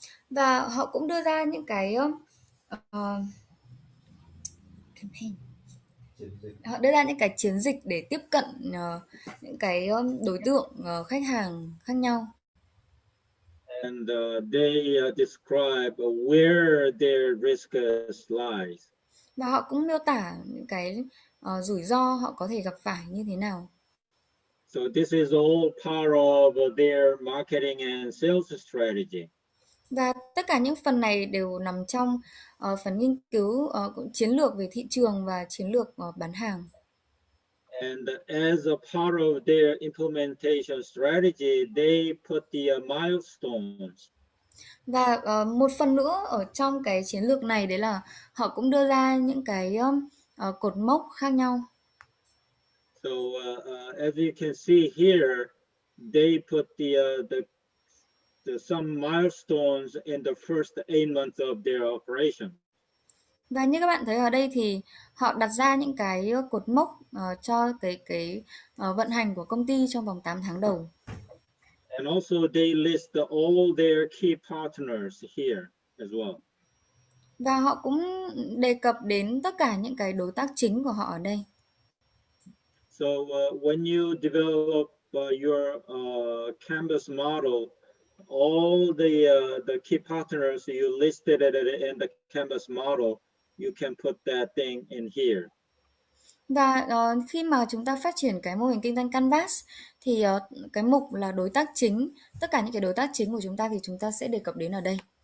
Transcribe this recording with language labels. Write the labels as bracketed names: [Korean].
[Vietnamese] Và họ cũng đưa ra những cái campaign. Họ đưa ra những cái chiến dịch để tiếp cận những cái đối tượng khách hàng khác nhau. [English] And they describe where their risk lies. [Vietnamese] Và họ cũng miêu tả những cái rủi ro họ có thể gặp phải như thế nào. [English] So this is all part of their marketing and sales strategy. [Vietnamese] Và tất cả những phần này đều nằm trong phần nghiên cứu chiến lược về thị trường và chiến lược bán hàng. [English] And as a part of their implementation strategy, they put the milestones. [Vietnamese] Và một phần nữa ở trong cái chiến lược này đấy là họ cũng đưa ra những cái cột mốc khác nhau. [English] So as you can see here, they put the some milestones in the first 8 months of their operation. [Vietnamese] Và như các bạn thấy ở đây thì họ đặt ra những cái cột mốc cho cái vận hành của công ty trong vòng 8 tháng đầu. [English] And also they list all their key partners here as well. [Vietnamese] Và họ cũng đề cập đến tất cả những cái đối tác chính của họ ở đây. [English] So when you develop your canvas model, all the key partners you listed in the canvas model, you can put that thing in here. [Vietnamese] Và khi mà chúng ta phát triển cái mô hình kinh doanh Canvas thì cái mục là đối tác chính, tất cả những cái đối tác chính của chúng ta thì chúng ta sẽ đề cập đến ở đây.